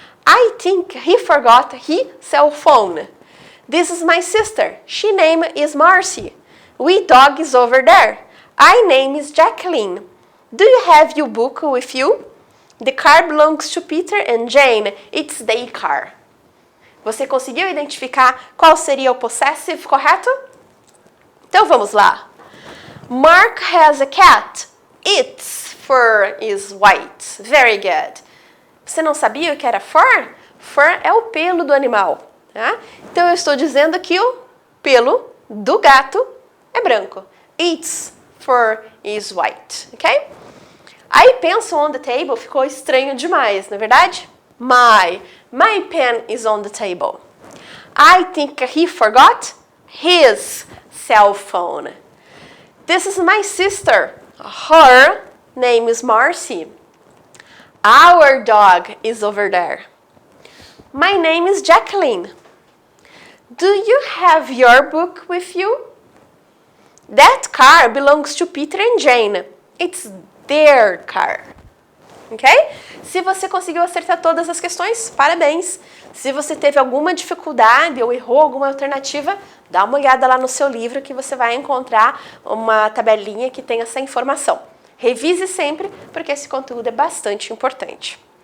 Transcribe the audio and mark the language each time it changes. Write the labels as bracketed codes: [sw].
[en] I think he forgot his cell phone. This is my sister. She name is Marcy. We dog is over there. I name is Jacqueline. Do you have your book with you? The car belongs to Peter and Jane. It's their car. [pt] Você conseguiu identificar qual seria o possessive correto? Então vamos lá. [en] Mark has a cat. Its fur is white. Very good. [pt] Você não sabia o que era fur? Fur é o pelo do animal. Tá? Então eu estou dizendo que o pelo do gato é branco. [en] Its fur is white. [pt] Ok? Aí penso [en] on the table [pt] ficou estranho demais, não é verdade? [en] My pen is on the table. I think he forgot his cell phone. This is my sister. Her name is Marcy. Our dog is over there. My name is Jacqueline. Do you have your book with you? That car belongs to Peter and Jane. It's their car. Ok? [pt] Se você conseguiu acertar todas as questões, parabéns. Se você teve alguma dificuldade ou errou alguma alternativa, dá uma olhada lá no seu livro que você vai encontrar uma tabelinha que tem essa informação. Revise sempre, porque esse conteúdo é bastante importante.